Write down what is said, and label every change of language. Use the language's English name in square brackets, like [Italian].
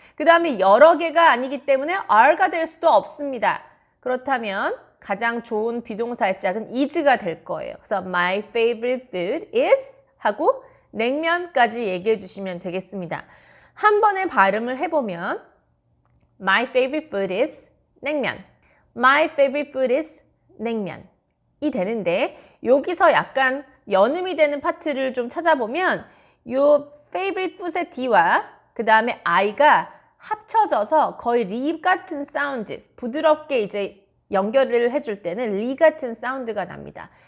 [Korean] 그 다음에 여러 개가 아니기 때문에 R가 될 수도 없습니다. 그렇다면 가장 좋은 비동사의 짝은 is가 될 거예요. 그래서 [English] my favorite food is [Korean] 하고 냉면까지 얘기해 주시면 되겠습니다. 한 번에 발음을 해보면 [English] my favorite food is [Korean] 냉면. [English] My favorite food is 냉면. [Korean] 이 되는데 여기서 약간 연음이 되는 파트를 좀 찾아보면 요 favorite food의 D와 그 다음에 I가 합쳐져서 거의 리 같은 사운드, 부드럽게 이제 연결을 해줄 때는 리 같은 사운드가 납니다.